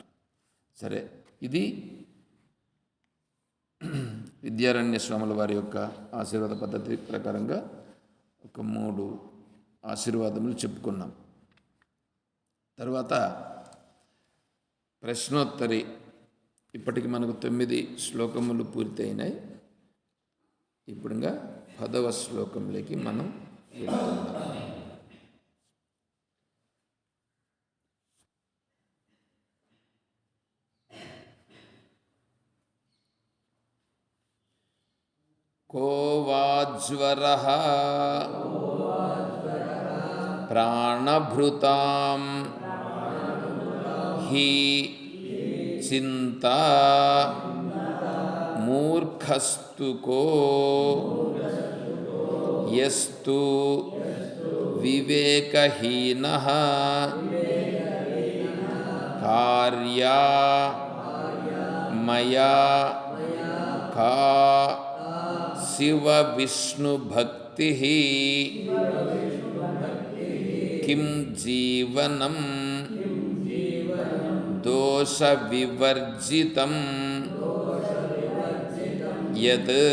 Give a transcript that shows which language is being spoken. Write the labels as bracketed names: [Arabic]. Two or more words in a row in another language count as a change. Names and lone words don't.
[Telugu] సరే, ఇది విద్యారణ్య స్వాముల వారి యొక్క ఆశీర్వాద పద్ధతి ప్రకారంగా ఒక 3 ఆశీర్వాదములు చెప్పుకున్నాం. తర్వాత ప్రశ్నోత్తరి. ఇప్పటికి మనకు 9 శ్లోకములు పూర్తయినాయి. ఇప్పుడు ఇంకా 10వ శ్లోకంలోకి మనం వెళ్తున్నాం. [Sanskrit] को वाज्वरः प्राणभृतां हि चिन्ता మూర్ఖస్తు కో యస్తు వివేకహీనః కార్యా మయా కా శివ విష్ణు భక్తి కిం జీవనం దోష వివర్జితం యత్.